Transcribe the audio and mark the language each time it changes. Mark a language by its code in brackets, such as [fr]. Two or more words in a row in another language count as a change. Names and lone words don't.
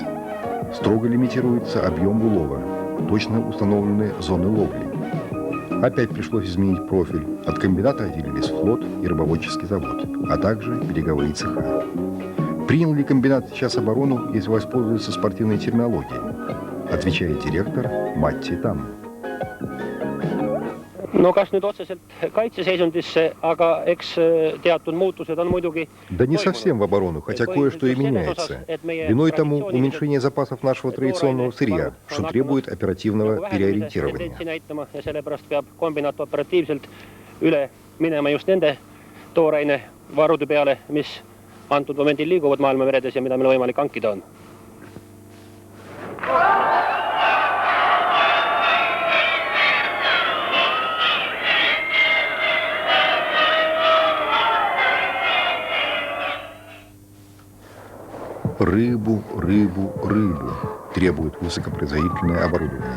[ru] Строго лимитируется объем улова, точно установлены зоны ловли. Опять пришлось изменить профиль. От комбината отделились флот и рыбоводческий завод, а также береговые цеха. Принял ли комбинат сейчас оборону, если воспользуется спортивной терминологией? Отвечает директор Matti Tamm. [et] No kas nüüd otseselt kaitseseisundisse, aga eks teatud muutused on muidugi... [ru] Да не совсем в оборону, хотя кое-что и меняется. Виной тому уменьшение запасов нашего традиционного сырья, что требует оперативного переориентирования. [et] Ja sellepärast peab kombinaat operatiivselt üle minema just nende tooraine varude peale, mis antud momendil liiguvad maailma meredes ja mida meil võimalik hankida on. [ru] Рыбу, рыбу, рыбу требует высокопроизводительное оборудование.